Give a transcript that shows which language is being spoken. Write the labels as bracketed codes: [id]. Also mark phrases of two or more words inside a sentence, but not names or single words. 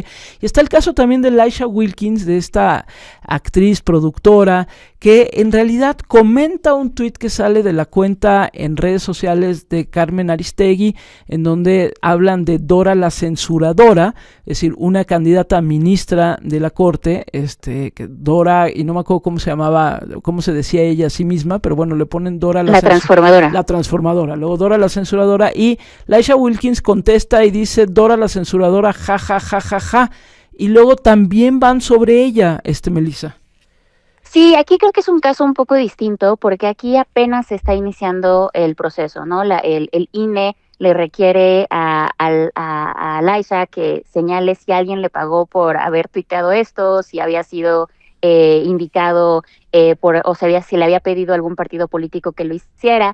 [es] Y está el caso también de Laisha Wilkins, de esta actriz, productora, que en realidad comenta un tuit que sale de la cuenta en redes sociales de Carmen Aristegui, en donde hablan de Dora la censuradora, es decir, una candidata a ministra de la Corte, que Dora, y no me acuerdo cómo se llamaba, cómo se decía ella a sí misma, pero bueno, le ponen Dora la transformadora. La transformadora, luego Dora la censuradora, y Laisha Wilkins contesta y dice Dora la censuradora, ja, ja, ja, ja, ja, y luego también van sobre ella, Melissa. Sí, aquí creo que es un caso un poco distinto, porque aquí apenas se está iniciando el proceso, ¿no? El INE le requiere a Laisha que señale si alguien le pagó por haber tuiteado esto, si había sido indicado si le había pedido a algún partido político que lo hiciera.